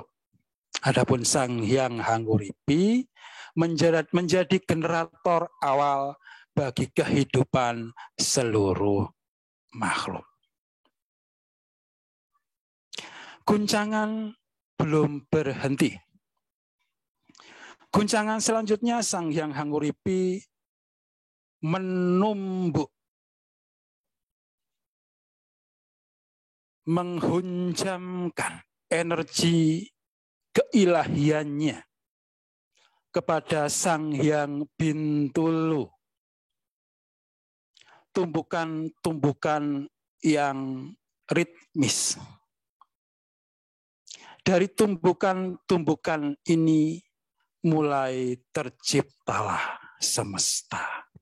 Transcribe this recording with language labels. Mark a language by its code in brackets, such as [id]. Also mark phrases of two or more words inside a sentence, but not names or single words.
[id] Adapun Sang Hyang Hanguripi menjadi generator awal bagi kehidupan seluruh makhluk. Guncangan belum berhenti. Guncangan selanjutnya Sang Hyang Hanguripi menumbuk, menghunjamkan energi keilahiannya kepada Sang Hyang Bintulu. Tumbukan-tumbukan yang ritmis. Dari tumbukan-tumbukan ini mulai terciptalah semesta.